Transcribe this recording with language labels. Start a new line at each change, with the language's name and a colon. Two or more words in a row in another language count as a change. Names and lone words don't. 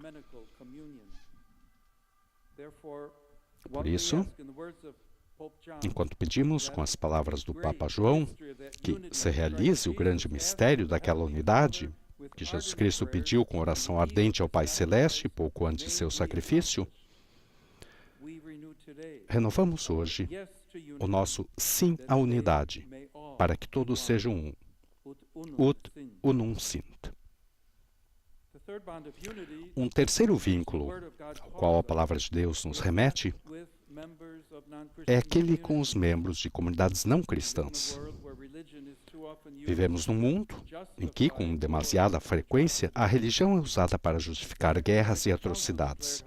Portuguese: Por isso, enquanto pedimos com as palavras do Papa João que se realize o grande mistério daquela unidade que Jesus Cristo pediu com oração ardente ao Pai Celeste pouco antes de seu sacrifício, renovamos hoje o nosso sim à unidade, para que todos sejam um.
Latin: Ut unum sint.
Portuguese: Um terceiro vínculo ao qual a palavra de Deus nos remete é aquele com os membros de comunidades não cristãs. Vivemos num mundo em que, com demasiada frequência, a religião é usada para justificar guerras e atrocidades.